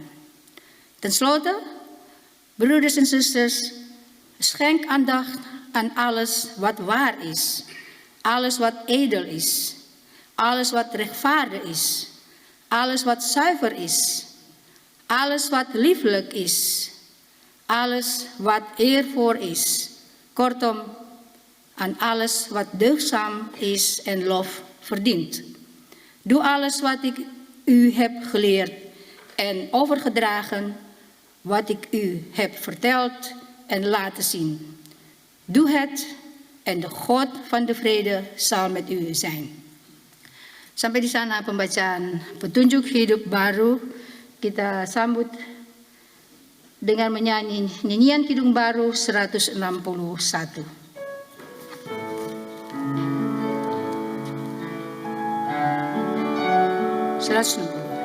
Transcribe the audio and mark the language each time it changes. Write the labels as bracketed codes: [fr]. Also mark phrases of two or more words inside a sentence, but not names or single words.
[nl] Ten slotte, broeders en zusters, schenk aandacht aan alles wat waar is, alles wat edel is, alles wat rechtvaardig is, alles wat zuiver is, alles wat lieflijk is, alles wat eervol is, kortom, aan alles wat deugdzaam is en lof verdient. Doe alles wat ik u heb geleerd en overgedragen, wat ik u heb verteld en laten zien. Doe het en de God van de vrede zal met u zijn. [id] Sampai di sana pembacaan petunjuk hidup baru. Kita sambut dengan menyanyi nyanyian Kidung Baru 161. 160.